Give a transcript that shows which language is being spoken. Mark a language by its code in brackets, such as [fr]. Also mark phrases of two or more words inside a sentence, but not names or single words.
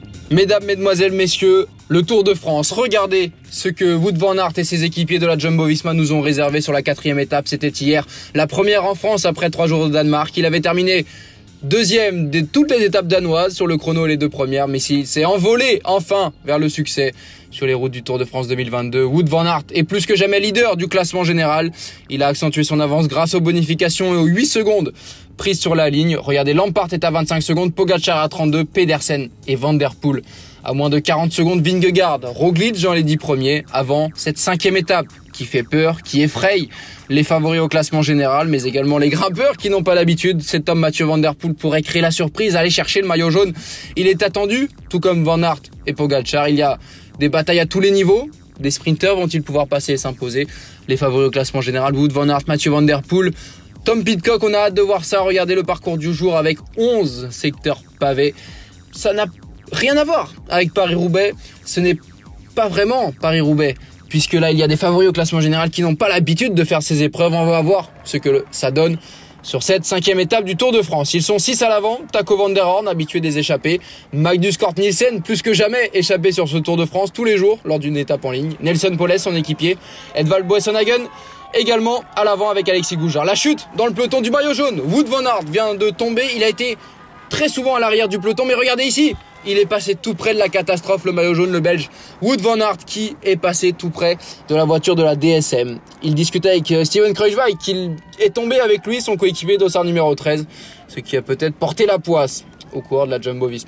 [fr] Mesdames, mesdemoiselles, messieurs, le Tour de France. Regardez ce que Wout van Aert et ses équipiers de la Jumbo-Visma nous ont réservé sur la 4e étape. C'était hier, la première en France après 3 jours au Danemark. Il avait terminé deuxième de toutes les étapes danoises sur le chrono et les 2 premières. Mais s'il s'est envolé enfin vers le succès sur les routes du Tour de France 2022. Wout van Aert est plus que jamais leader du classement général. Il a accentué son avance grâce aux bonifications et aux 8 secondes prises sur la ligne. Regardez, Lampart est à 25 secondes, Pogačar à 32, Pedersen et Van der Poel à moins de 40 secondes, Vingegaard, Roglic dans les 10 premiers avant cette 5e étape qui fait peur, qui effraie les favoris au classement général, mais également les grimpeurs qui n'ont pas l'habitude. Cet homme, Mathieu Van der Poel, pourrait créer la surprise, aller chercher le maillot jaune. Il est attendu, tout comme Van Aert et Pogačar. Il y a des batailles à tous les niveaux. Des sprinteurs vont-ils pouvoir passer et s'imposer? Les favoris au classement général, Wout van Aert, Mathieu Van der Poel, Tom Pidcock, on a hâte de voir ça. Regardez le parcours du jour avec 11 secteurs pavés. Ça n'a rien à voir avec Paris-Roubaix. Ce n'est pas vraiment Paris-Roubaix, puisque là, il y a des favoris au classement général qui n'ont pas l'habitude de faire ces épreuves. On va voir ce que ça donne sur cette 5e étape du Tour de France. Ils sont 6 à l'avant. Taco van der Hoorn, habitué des échappées. Magnus Cort Nielsen, plus que jamais échappé sur ce Tour de France tous les jours lors d'une étape en ligne. Nelson Poles, son équipier. Edvald Boasson-Hagen, également à l'avant avec Alexis Goujard. La chute dans le peloton du maillot jaune. Wout van Aert vient de tomber. Il a été très souvent à l'arrière du peloton, mais regardez ici. Il est passé tout près de la catastrophe, le maillot jaune, le Belge Wout van Aert, qui est passé tout près de la voiture de la DSM. Il discutait avec Steven Kruijswijk, qui est tombé avec lui, son coéquipier dossard numéro 13, ce qui a peut-être porté la poisse au cours de la Jumbo-Visma.